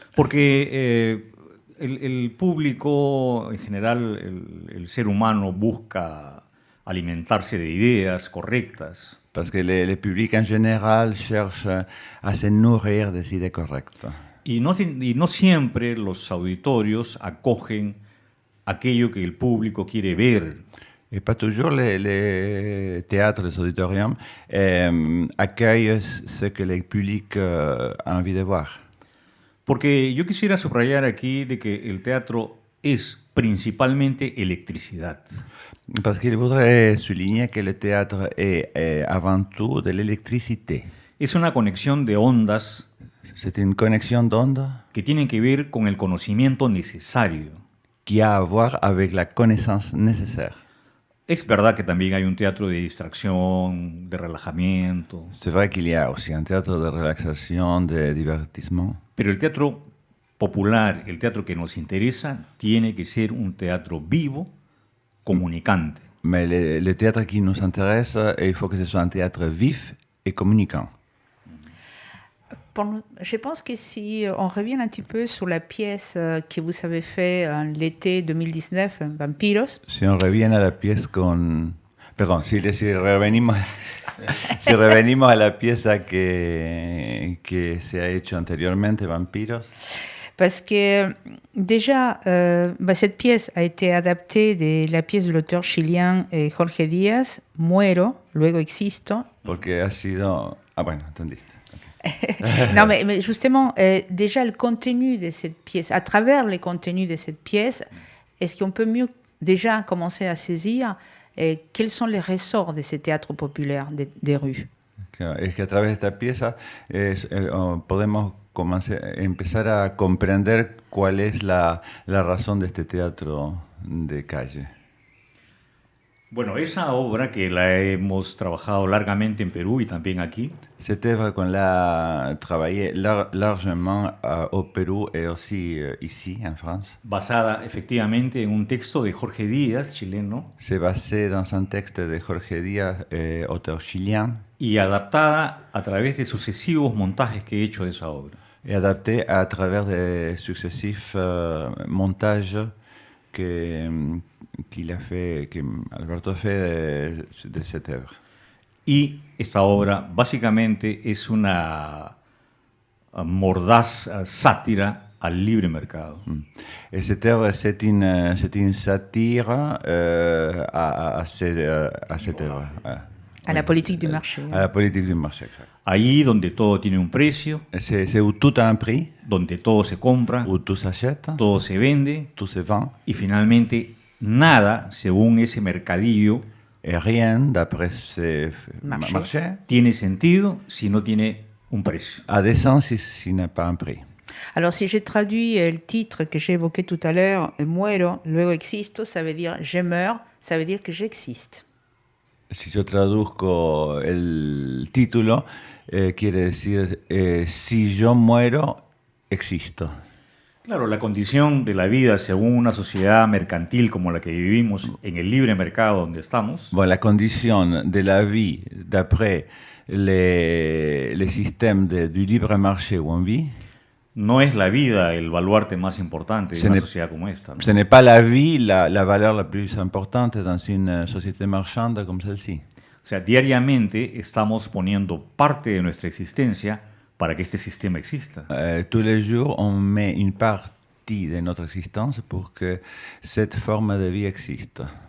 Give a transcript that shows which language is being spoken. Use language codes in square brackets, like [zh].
[es] Porque el público, en general, el ser humano busca alimentarse de ideas correctas. [fr] Parce que le public en général cherche à se nourrir des idées correctes. [es] Y no siempre los auditorios acogen aquello que el público quiere ver. [fr] Et pas toujours les théâtres, les auditoriums accueillent ce que le public a envie de voir. [es] Porque yo quisiera subrayar aquí de que el teatro es principalmente electricidad. [fr] Parce qu'il voudrait souligner que le théâtre est avant tout de l'électricité. [es] Es una conexión de ondas [fr] C'est une connexion d'ondes [es] que tienen que ver con el conocimiento necesario. [fr] qui a à voir avec la connaissance nécessaire. [es] Es verdad que también hay un teatro de distracción, de relajamiento, [fr] C'est vrai qu'il y a aussi un théâtre de relaxation, de divertissement. [es] pero el teatro popular, el teatro que nos interesa, tiene que ser un teatro vivo, comunicante. [fr] Mais le théâtre qui nous intéresse, il faut que ce soit un théâtre vif et communicant. Je pense que si on revient un petit peu sur la pièce que vous avez faite en l'été 2019, Vampiros. Si on revient à la pièce con... [es] Perdón, si revenimos, si revenimos a la pieza que se ha hecho anteriormente, Vampiros. [fr] Parce que déjà, cette pièce a été adaptée de la pièce de l'auteur chilien Jorge Díaz, Muero, luego existo. [es] Porque ha sido... Ah, bueno, entendiste. [fr] Non, mais justement, déjà le contenu de cette pièce, à travers le contenu de cette pièce, est-ce qu'on peut mieux déjà commencer à saisir quels sont les ressorts de ce théâtre populaire des rues? [es] Claro, es que a través de esta pieza podemos empezar a comprender cuál es la razón de este teatro de calle. Bueno, esa obra que la hemos trabajado largamente en Perú y también aquí, [fr] Cette œuvre qu'on l'a travaillée largement au Pérou et aussi ici en France, [es] basada efectivamente en un texto de Jorge Díaz, chileno, [fr] c'est basé dans un texte de Jorge Díaz, auteur chilien, [es] y adaptada a través de sucesivos montajes que he hecho de esa obra. [fr] et adapté à travers des successifs montages qu'il a fait, que Alberto a fait de cette œuvre. [es] Y esta obra básicamente es una mordaz sátira al libre mercado. [fr] Et cette œuvre, c'est une satire à cette œuvre. À la politique du marché. À la politique du marché, exact. [es] Allí donde todo tiene un precio, [fr] C'est où tout a un prix, [es] donde todo se compra, [fr] où tout s'achète, [es] todo se vende [fr] tout se vend, [es] y finalmente nada, según ese mercadillo, [fr] et rien, d'après ce Marché. marché, [es] tiene sentido si no tiene un precio. [fr] a des sens s'il n'a pas un prix. Alors, si j'ai traduit le titre que j'ai évoqué tout à l'heure, muero, luego existo, ça veut dire je meurs, ça veut dire que j'existe. [es] Si yo traduzco el título, quiere decir, si yo muero, existo. Claro, la condición de la vida según una sociedad mercantil como la que vivimos en el libre mercado donde estamos, [fr] Bon, la condition de la vie, d'après les systèmes du libre marché où on vit, [es] no es la vida el baluarte más importante de Se una [fr] ne- [es] sociedad como esta, ¿no? [fr] ce n'est pas la vie la valeur la plus importante dans une société marchande comme celle-ci. [es] O sea, diariamente estamos poniendo parte de nuestra existencia para que este sistema exista. [fr] Tous les jours, on met une partie de notre existence pour que cette forme de vie existe.